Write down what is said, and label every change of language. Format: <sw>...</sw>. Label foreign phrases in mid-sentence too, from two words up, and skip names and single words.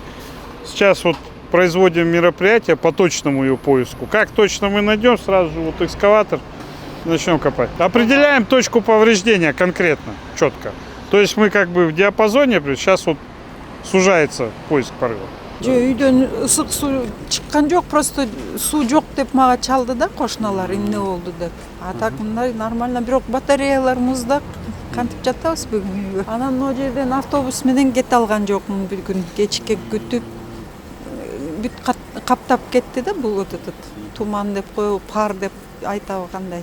<ru>Сейчас вот производим мероприятие по точному ее поиску. Как точно мы найдем, сразу же вот экскаватор начнем копать. Определяем точку повреждения конкретно, четко. То есть мы как бы в диапазоне, сейчас вот сужается поиск порыва.</ru> <ky>Үйдөн ысык суу чыккан жок, просто суу жок деп мага чалды да кошуналар, эмне болду деп. А так мындай нормально, бирок батареялар муздак, кантип жатабыз бүгүн үйгө. Анан могу жерден автобус менен кете алган жокмун бир күн. Кечке күтүп, бүт каптап кетти да бул туман деп коебу, пар деп айтабы кандай.</ky>